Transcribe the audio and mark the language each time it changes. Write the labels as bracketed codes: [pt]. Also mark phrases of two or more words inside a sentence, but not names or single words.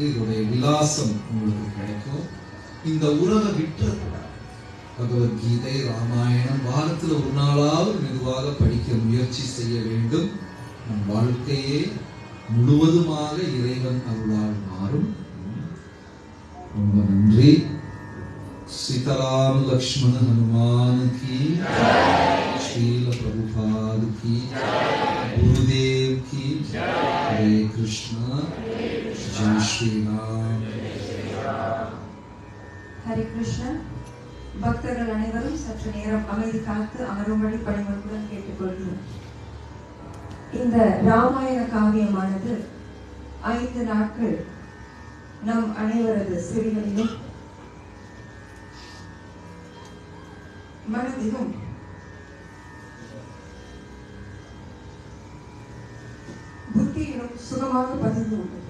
[ta] இதோடைய விலாசம் உங்களுக்கு கிடைக்கும். இந்த உறவை விட்டுறக்கூடாது. பகவத்கீதை, ராமாயணம் வாரத்தில் ஒரு நாளாவது மெதுவாக படிக்க முயற்சி செய்ய வேண்டும். நம் வாழ்க்கையே முழுவதுமாக இறைவன் அருளால் மாறும். ரொம்ப நன்றி. [hi] सीताराम लक्ष्मण हनुमान की श्रील प्रभुपाद की गुरुदेव की हरे कृष्ण जय श्री राम. हरे कृष्ण. [ta] பக்தர்கள் அனைவரும் சற்று நேரம் அமைதி காத்து அமரும்படி பணிவன்புடன் கேட்டுக்கொள்கிறோம். இந்த ராமாயண காவியமானது 5 நாட்கள் நம் அனைவரது செவிகளிலும் மனதிலும் புத்தியிலும் சுகமாக பதிந்து உள்ளது.